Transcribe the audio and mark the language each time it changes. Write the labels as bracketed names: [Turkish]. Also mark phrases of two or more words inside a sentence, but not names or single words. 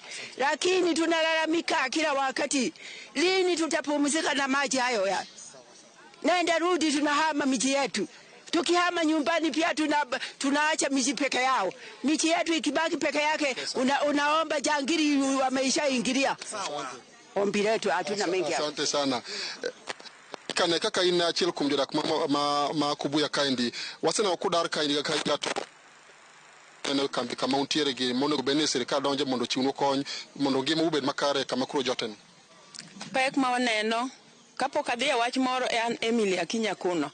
[Swahili] Lakini tunalalamika kila wakati, lini tutapumzika na maji hayo ya? Nenda rudi tunahama miji yetu. Tukihama nyumbani pia tunaacha miji peke yao. Miji yetu ikibaki peke yake unaomba jangiri wameishaingilia. Ombi letu hatuna mengi. Asante sana. [Luo (Kenya and Tanzania)] Kane kaka ina achiel kuom jodak ma Kubuya kaendi wasena okudar kaendi ka gato ene kambi kama untiere gi mondo bene sirkal donje mondo chiwnu kony mondo ngima ubed makare kama kuro joten. Pek ma waneno kapok adhi e wach moro an Emily Akinya kuno.